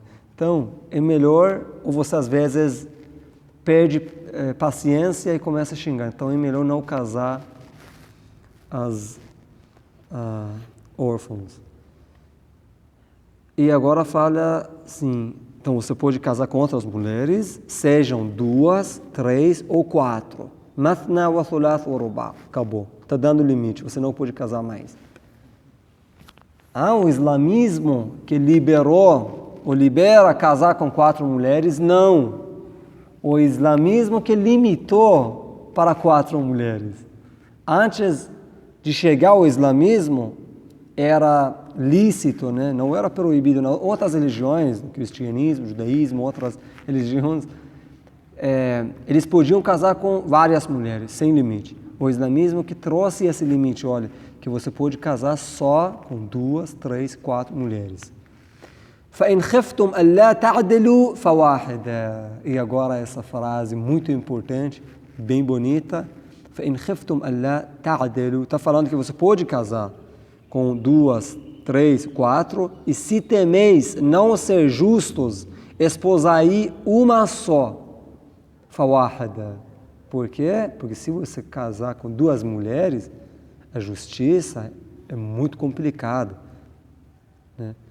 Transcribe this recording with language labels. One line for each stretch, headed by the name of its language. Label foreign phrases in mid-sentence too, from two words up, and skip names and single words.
Portuguese: Então, é melhor, ou você às vezes perde paciência e começa a xingar. Então, é melhor não casar as órfãos. E agora fala assim, então você pode casar com outras mulheres, sejam 2, 3 ou 4.
Arabic: مثنى وثلاث ورباع'.
Portuguese: Acabou. Está dando limite, você não pode casar mais. O islamismo que liberou o libera a casar com 4 mulheres, não. O islamismo que limitou para 4 mulheres. Antes de chegar ao islamismo, era lícito, né? Não era proibido. Não. Outras religiões, o cristianismo, o judaísmo, outras religiões, eles podiam casar com várias mulheres, sem limite. O islamismo que trouxe esse limite, olha, que você pode casar só com 2, 3, 4 mulheres.
Arabic: فَإِنْ خِفْتُمْ أَلَّا تَعْدِلُوا فَوَاحِدًا.
Portuguese: E agora essa frase muito importante, bem bonita.
Arabic: فَإِنْ خِفْتُمْ أَلَّا تَعْدِلُوا.
Portuguese: Está falando que você pode casar com 2, 3, 4, e se temeis não ser justos, esposai uma só. فَوَاحِدًا. Por quê? Porque se você casar com 2 mulheres, a justiça é muito complicada, né?